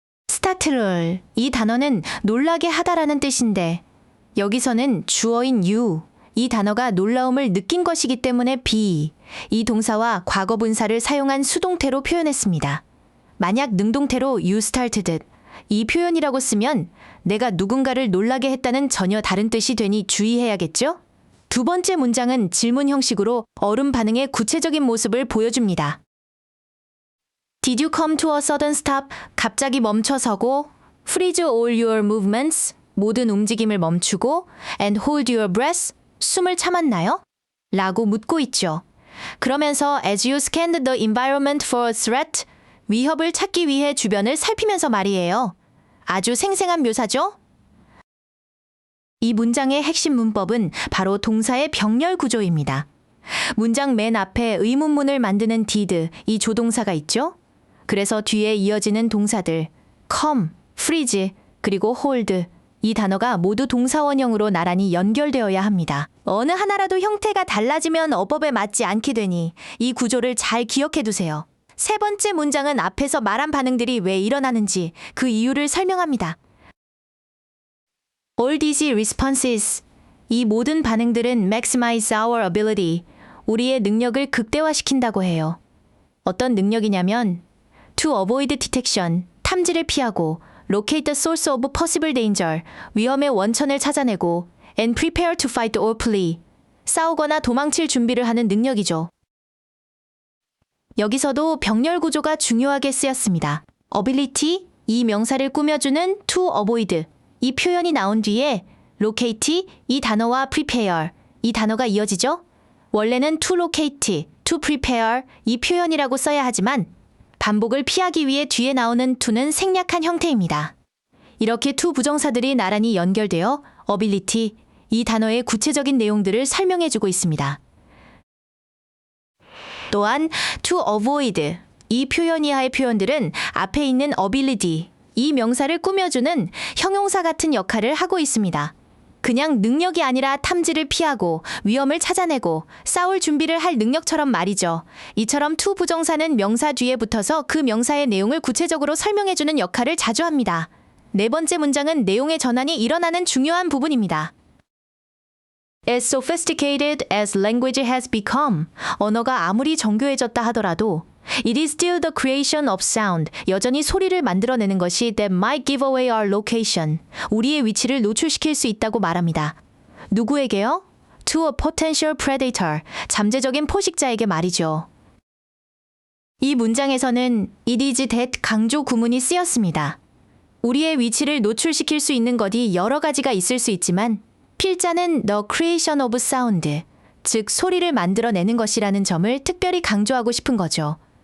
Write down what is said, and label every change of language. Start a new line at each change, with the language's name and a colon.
Korean: startle, 이 단어는 놀라게 하다라는 뜻인데 여기서는 주어인 you, 이 단어가 놀라움을 느낀 것이기 때문에 be, 이 동사와 과거 분사를 사용한 수동태로 표현했습니다. 만약 능동태로 you started, 이 표현이라고 쓰면 내가 누군가를 놀라게 했다는 전혀 다른 뜻이 되니 주의해야겠죠? 두 번째 문장은 질문 형식으로 얼음 반응의 구체적인 모습을 보여줍니다.
English: Did you come to a sudden stop?
Korean: 갑자기 멈춰서고
English: freeze all your movements,
Korean: 모든 움직임을 멈추고
English: and hold your breath,
Korean: 숨을 참았나요? 라고 묻고 있죠.
English: 그러면서 as you scanned the environment for a threat,
Korean: 위협을 찾기 위해 주변을 살피면서 말이에요. 아주 생생한 묘사죠? 이 문장의 핵심 문법은 바로 동사의 병렬 구조입니다. 문장 맨 앞에 의문문을 만드는 did, 이 조동사가 있죠? 그래서 뒤에 이어지는 동사들 come, freeze, 그리고 hold, 이 단어가 모두 동사원형으로 나란히 연결되어야 합니다. 어느 하나라도 형태가 달라지면 어법에 맞지 않게 되니 이 구조를 잘 기억해 두세요. 세 번째 문장은 앞에서 말한 반응들이 왜 일어나는지 그 이유를 설명합니다.
English: All these responses,
Korean: 이 모든 반응들은
English: maximize our ability,
Korean: 우리의 능력을 극대화시킨다고 해요.
English: 어떤 능력이냐면 to avoid detection,
Korean: 탐지를 피하고
English: locate the source of possible danger,
Korean: 위험의 원천을 찾아내고
English: and prepare to fight or flee,
Korean: 싸우거나 도망칠 준비를 하는 능력이죠. 여기서도 병렬 구조가 중요하게 쓰였습니다. ability, 이 명사를 꾸며주는 to avoid, 이 표현이 나온 뒤에 locate, 이 단어와 prepare, 이 단어가 이어지죠? 원래는 to locate, to prepare, 이 표현이라고 써야 하지만 반복을 피하기 위해 뒤에 나오는 to는 생략한 형태입니다. 이렇게 to 부정사들이 나란히 연결되어 ability, 이 단어의 구체적인 내용들을 설명해주고 있습니다. 또한 to avoid, 이 표현 이하의 표현들은 앞에 있는 ability, 이 명사를 꾸며주는 형용사 같은 역할을 하고 있습니다. 그냥 능력이 아니라 탐지를 피하고 위험을 찾아내고 싸울 준비를 할 능력처럼 말이죠. 이처럼 to 부정사는 명사 뒤에 붙어서 그 명사의 내용을 구체적으로 설명해주는 역할을 자주 합니다. 네 번째 문장은 내용의 전환이 일어나는 중요한 부분입니다.
English: As sophisticated as language has become,
Korean: 언어가 아무리 정교해졌다 하더라도
English: it is still the creation of sound,
Korean: 여전히 소리를 만들어내는 것이
English: that might give away our location,
Korean: 우리의 위치를 노출시킬 수 있다고 말합니다. 누구에게요?
English: To a potential predator,
Korean: 잠재적인 포식자에게 말이죠. 이 문장에서는 it is that 강조 구문이 쓰였습니다. 우리의 위치를 노출시킬 수 있는 것이 여러 가지가 있을 수 있지만 필자는
English: the creation of sound,
Korean: 즉 소리를 만들어내는 것이라는 점을 특별히 강조하고 싶은 거죠.